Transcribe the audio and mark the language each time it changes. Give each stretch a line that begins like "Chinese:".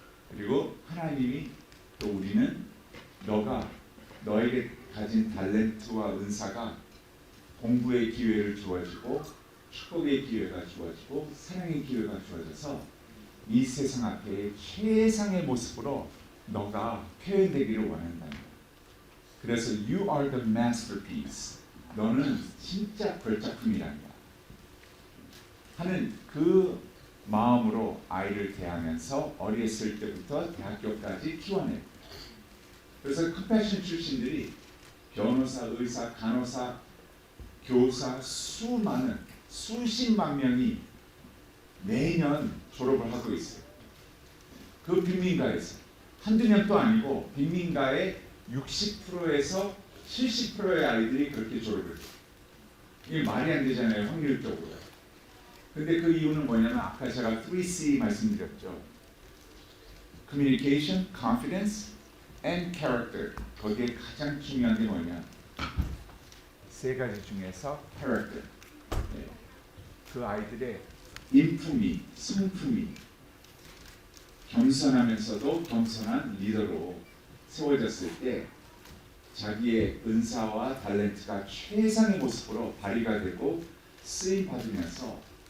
Korean: 그리고 하나님이 또 우리는 너가 너에게 가진 달란트와 은사가 공부의 기회를 주어지고 축복의 기회가 주어지고 사랑의 기회가 주어져서 이 세상 앞에 최상의 모습으로 너가 표현되기를 원한다. 그래서
English: You are the masterpiece.
Korean: 너는 진짜 별작품이란다. 하는 그 마음으로 아이를 대하면서 어렸을 때부터 대학교까지 키워내요. 그래서 컴패션 출신들이 변호사, 의사, 간호사, 교사 수십만 명이 매년 졸업을 하고 있어요. 그 빈민가에서 한두 년도 아니고 빈민가의 60%에서 70%의 아이들이 그렇게 졸업을 해요. 이게 말이 안 되잖아요, 확률적으로. 근데 그 이유는 뭐냐면 아까 제가 3C 말씀드렸죠.
English: Communication, Confidence, and Character.
Korean: 거기에 가장 중요한 게 뭐냐? 세 가지 중에서 Character. 그 아이들의 인품이, 성품이 겸손하면서도 겸손한 리더로 세워졌을 때 자기의 은사와 탤런트가 최상의 모습으로 발휘가 되고 쓰임 받으면서